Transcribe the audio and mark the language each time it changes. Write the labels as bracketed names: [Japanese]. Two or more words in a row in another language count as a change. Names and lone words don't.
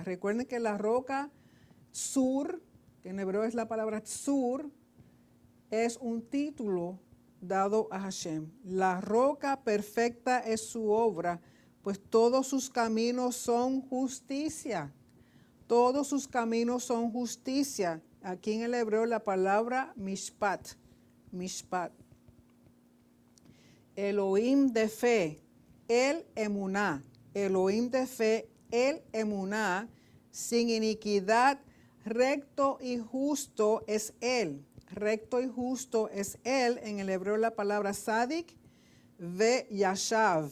[Spanish] Recuerden que la roca sur, que en hebreo es la palabra sur, es un título dado a Hashem. La roca perfecta es su obra, pues todos sus caminos son justicia. Todos sus caminos son justicia. Aquí en el hebreo la palabra mishpat. Mishpat. Elohim de fe, el emuná. Elohim de fe, el emuná. Sin iniquidad, recto y justo es él. Recto y justo es él. En el hebreo la palabra [Hebrew] צדיק וישב.